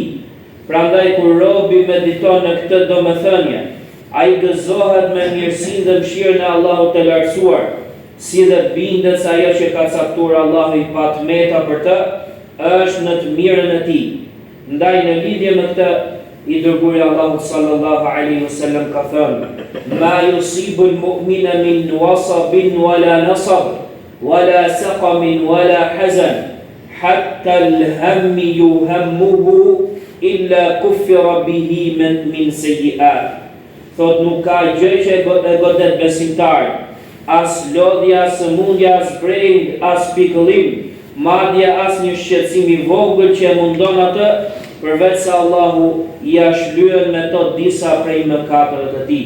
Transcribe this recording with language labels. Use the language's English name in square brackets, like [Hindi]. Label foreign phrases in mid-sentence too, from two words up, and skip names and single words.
[Albanian] Prandaj kur robi mediton në këtë domethënie, ai gëzohet me mirësinë dhe mëshirën e Allahut të lartësuar, si dhe bindet se ajo që ka caktuar Allahu i patmeta për të është në të mirën e tij. Ndaj në lidhje me këtë, i dërguari Allahu [Arabic] صلى الله عليه وسلم [Albanian] ka thënë: [Arabic] "ما يصيب المؤمن من وصب ولا نصب ولا سقم ولا حزن حتى الهم يهمه إلا كفر به من سيئات." [Albanian] Thot nuk ka gjë që e godet besimtarin, as lodhja, as sëmundja, as breng, as pikëllim, madje as një shqetësim i vogël që e mundon atë, përveç se Allahu ja shlyen me to disa prej mëkateve të tij.